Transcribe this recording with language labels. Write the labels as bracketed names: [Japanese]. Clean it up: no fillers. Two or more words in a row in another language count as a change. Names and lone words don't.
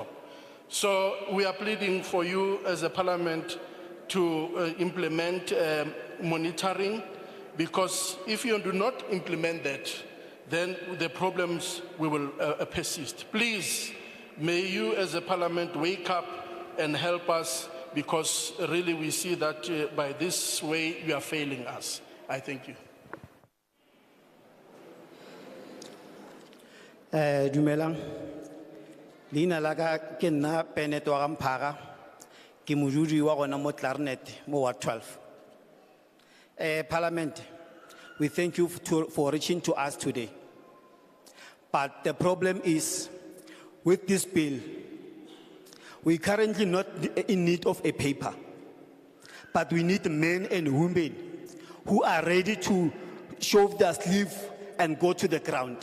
[English] So we are pleading for you as a parliament to implement monitoring, because if you do not implement that, then the problems will persist. Please, may you as a parliament wake up and help us, because really we see that by this way you are failing us. I thank you. [Tswana] Dumelang. Leina la ka ke nna Penet wa Gamphaga, ke modudi wa gona mo Klarinet mo Ward 12. [English] Parliament, we thank you for reaching to us today. But the problem is, with this bill, we currently not in need of a paper, but we need men and women who are ready to shove their sleeve and go to the ground.